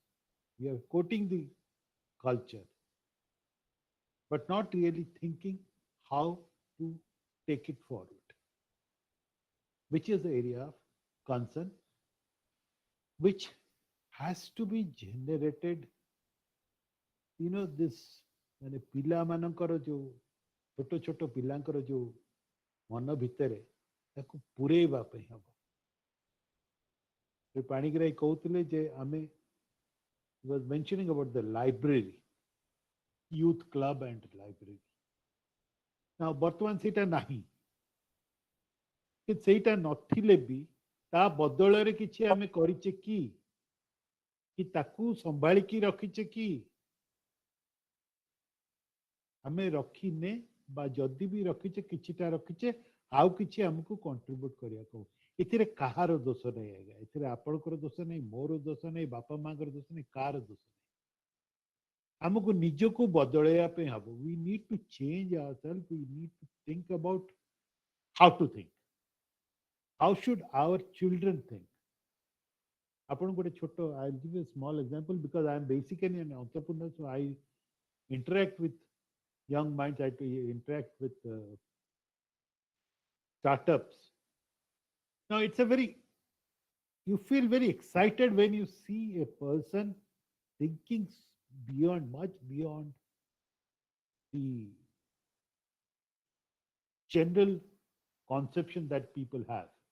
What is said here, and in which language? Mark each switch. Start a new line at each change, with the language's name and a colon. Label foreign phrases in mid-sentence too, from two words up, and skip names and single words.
English: We are quoting the culture, but not really thinking how to take it forward, which is the area of concern, which has to be generated.
Odia: This ମାନେ ପିଲାମାନଙ୍କର ଯୋଉ ଛୋଟ ଛୋଟ ପିଲାଙ୍କର ଯୋଉ ମନ ଭିତରେ ତାକୁ ପୁରେଇବା ପାଇଁ ହବ। ପାଣିଗ୍ରାହୀ କହୁଥିଲେ ଯେ ଆମେ
English: was mentioning about the library, youth club and library.
Odia: Now ବର୍ତ୍ତମାନ ସେଇଟା ନାହିଁ, କି ସେଇଟା ନଥିଲେ ବି ତା ବଦଳରେ କିଛି ଆମେ କରିଛେ କି ତାକୁ ସମ୍ଭାଳିକି ରଖିଛେ କି ଆମେ ରଖିନେ, ବା ଯଦି ବି ରଖିଛେ କିଛିଟା ରଖିଛେ, ଆଉ କିଛି ଆମକୁ କଣ୍ଟ୍ରିବ୍ୟୁଟ କରିବାକୁ। ଏଥିରେ କାହାର ଦୋଷ ନାହିଁ ଆଜ୍ଞା, ଏଥିରେ ଆପଣଙ୍କର ଦୋଷ ନାହିଁ, ମୋର ଦୋଷ ନାହିଁ, ବାପା ମାଙ୍କର ଦୋଷ ନାହିଁ, କାହାର ଦୋଷ ନାହିଁ। ଆମକୁ ନିଜକୁ ବଦଳେଇବା ପାଇଁ ହବ।
English: we need to change ourselves, we need to think about how to think, how should our children think।
Odia: ଆପଣ ଗୋଟେ ଛୋଟ,
English: I'll give you a small example because I am basically an entrepreneur, so I interact with young minds, I interact with startups. Now it's a very, you feel very excited when you see a person thinking beyond, much beyond the general conception that people have.